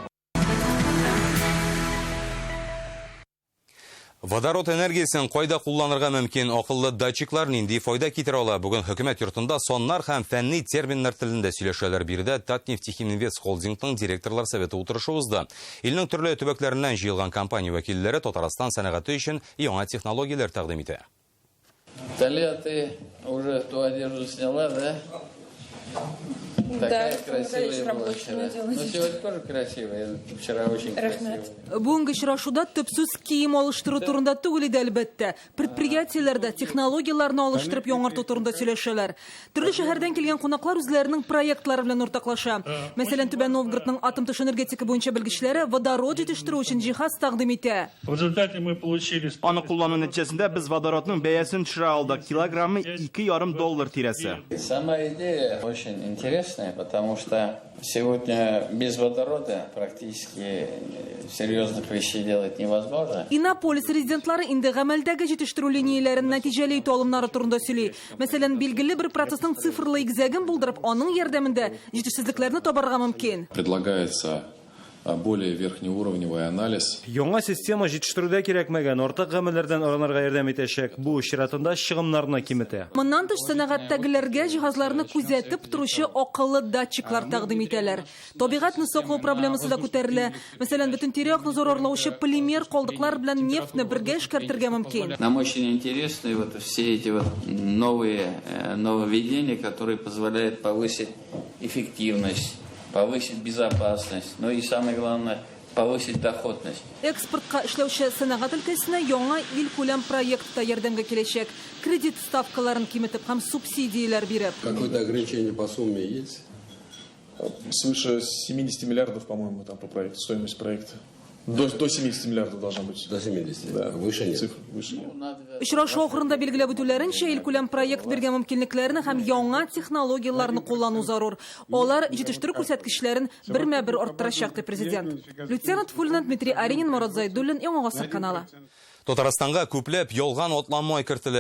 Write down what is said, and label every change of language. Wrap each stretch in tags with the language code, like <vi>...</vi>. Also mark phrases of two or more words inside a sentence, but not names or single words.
<tt>Водород энергиясен кайда кулланырга мөмкин, акыллы датчиклар нинди файда китерә ала? Бүген хөкүмәт йортында соннар һәм фәнни терминнар телендә сөйләшәләр. Биредә Татнефтехиминвест холдингның директорлар советы утырышы узды. Илнең төрле төбәкләреннән җыелган компания вәкилләре Татарстан сәнәгате өчен яңа технологияләр тәкъдим итә.</tt> <ru>Талия, ты уже ту одежду сняла, да? Такая красивая была вчера. Но сегодня тоже красивая. Вчера очень красивая.</ru> <tt>Бүгенге очрашуда төп сүз кием алыштыру турында түгел иде әлбәттә. Предприятиеләрдә технологияларны алыштырып яңарту турында сөйләшәләр. Төрле шәһәрдән килгән кунаклар үзләренең проектлары белән уртаклаша. Мәсәлән, Түбән Новгородның атом төш энергетика буенча белгечләре водород җитештерү өчен җиһаз тәкъдим итә.</tt> <ru>В результате мы получили...</ru> <tt>Аны куллану нәтиҗәсендә без водородның бәясен төшерә алдык. Килограммы $2,5 тирәсе.</tt> <ru>Сама идея очень интересная, потому что сегодня без водорода практически серьезных вещей делать невозможно.</ru> <tt>Иннополис резидентлары инде гамәлдәге җитештерү линияләрен нәтиҗәле итү алымнары турында сөйли. Мәсәлән, билгеле бер процессның цифрлы игезәген булдырып, аның ярдәмендә җитешсезлекләрне табарга мөмкин.</tt> <ru>Предлагается более верхнеуровневый анализ.</ru> <tt>Яңа система җитештерүдә кирәкмәгән артык гамәлләрдән арынырга ярдәм итәчәк. Бу чиратында чыгымнарны киметә. Моннан тыш сәнәгатьтәгеләргә җиһазларны күзәтеп торучы акыллы датчиклар тәкъдим итәләр. Табигатьне саклау проблемасы да күтәрелә. Мәсәлән, бөтен тирә-якны зарарлаучы полимер калдыклар белән нефтьне бергә эшкәртергә мөмкин.</tt> <ru>Нам очень интересны вот все эти вот новые нововведения, которые позволяют повысить эффективность, повысить безопасность, но и самое главное повысить доходность.</ru> <tt>Экспортка эшләүче сәнәгать өлкәсенә яңа ил күләм проектта ярдәмгә киләчәк. Кредит ставкаларын киметеп һәм субсидияләр биреп.</tt> <ru>Какое-то ограничение по сумме есть? Свыше 70 миллиардов, по-моему, там по проекту, стоимость проекта. До 70 миллиардов должна быть. До 70? Да. Выше нет? Цифр выше.</ru> <tt>Очрашу ахырында билгеләп үтүләренчә, ил күләм проект биргән мөмкинлекләрне һәм яңа технологияларны куллану зарур. Алар җитештерү күрсәткечләрен бермә-бер арттырачак дип президент. Лейтенант Фуллен Дмитрий Аринин, Марат Зайдуллин, Яңа гасыр каналы. Татарстанга күпләп ялган атланмай кертелә.</tt>